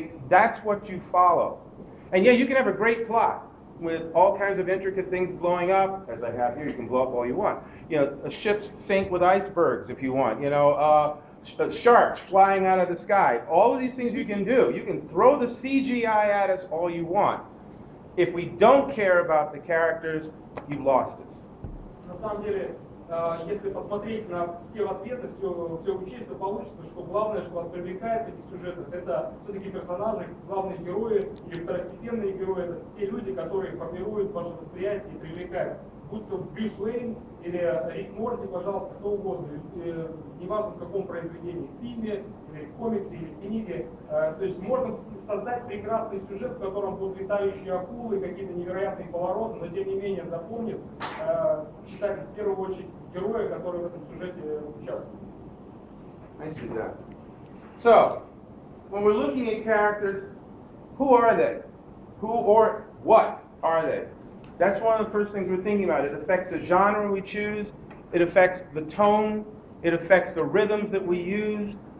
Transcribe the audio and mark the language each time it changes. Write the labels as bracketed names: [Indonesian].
[English] That's what you follow. And yeah, you can have a great plot with all kinds of intricate things blowing up, as I have here. You can blow up all you want. You know, ships sink with icebergs if you want. You know, sharks flying out of the sky. All of these things you can do. You can throw the CGI at us all you want. If we don't care about the characters, you've lost us. [Russian] На самом деле, если посмотреть на все ответы, все учесть, то получится, что главное, что вас привлекает в этих сюжетах, это все-таки персонажи, главные герои или второстепенные герои, это те люди, которые формируют ваше восприятие и привлекают. Будь то Брюс Уэйн или Рик Морти, пожалуйста, кто угодно, неважно в каком произведении, в фильме, или в комиксе, или в книге. То есть можно создать прекрасный сюжет, в котором будут летающие акулы, какие-то невероятные повороты, но тем не менее запомнит читатель в первую очередь героя, который в этом сюжете участвует. [English] I see that. So, when we're looking at characters, who are they? Who or what are they? That's one of the first things we're thinking about. It affects the genre we choose. It affects the tone. It affects the rhythms that we use.